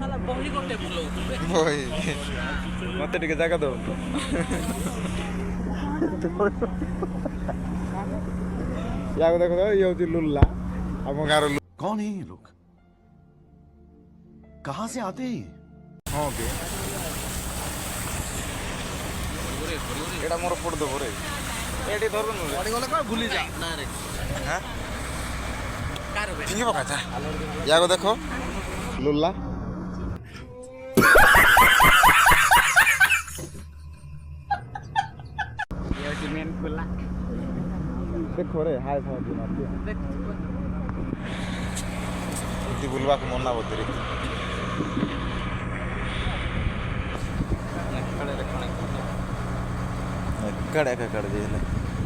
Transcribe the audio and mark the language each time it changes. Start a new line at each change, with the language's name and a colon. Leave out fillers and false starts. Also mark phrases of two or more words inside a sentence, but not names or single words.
Odia: ବହି ମତେ ଟିକେ ଜାଗା ଦବ ୟାକୁ ଦେଖ ଇଏ ହଉଛି ଲୁଲା ଆମ ଗାଁର
Hindi: कौन है ये लोग कहां से आते हैं
Odia: ହଁ କି ଏଇଟା ମୋର ପଟ ଦେବ ରେ ଏଠି ଧରୁନୁ ଗଲେ କଣ ଭୁଲି ଯା ଫିଙ୍ଗି ପକା ୟାକୁ ଦେଖ ଲୁଲା ଦେଖ ରେ
English: hi fi
Odia: ଏମିତି ବୁଲବାକୁ ମନା ବୋଧେ ଏକାଡ଼େ ଦେଇଦେଲେ